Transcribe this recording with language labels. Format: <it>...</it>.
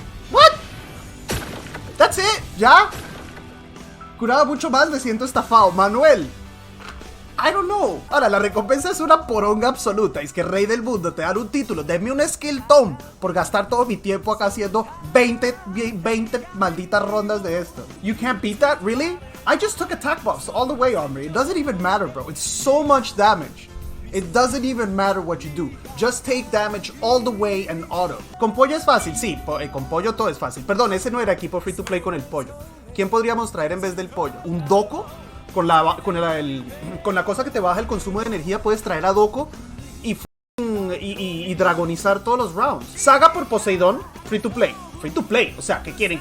<en>What? That's it,</en> <es>¿ya? Curaba mucho más, me siento estafado. Manuel,</es> <en>I don't know.</en> <es>Ahora, la recompensa es una poronga absoluta. Es que rey del mundo, te dan un título. Denme un skill tome por gastar todo mi tiempo acá haciendo 20 malditas rondas de esto.</es> <en>You can't beat that, really? I just took attack buffs all the way, hombre. It doesn't even matter, bro. It's so much damage. It doesn't even matter what you do. Just take damage all the way and auto.</en> <es>Con pollo es fácil, sí. Con pollo todo es fácil. Perdón, ese no era equipo free to play con el pollo. ¿Quién podríamos traer en vez del pollo? ¿Un Doko? Con la cosa que te baja el consumo de energía puedes traer a Doko y dragonizar todos los rounds. Saga por Poseidón, free to play. Free to play, o sea, ¿qué quieren?</es>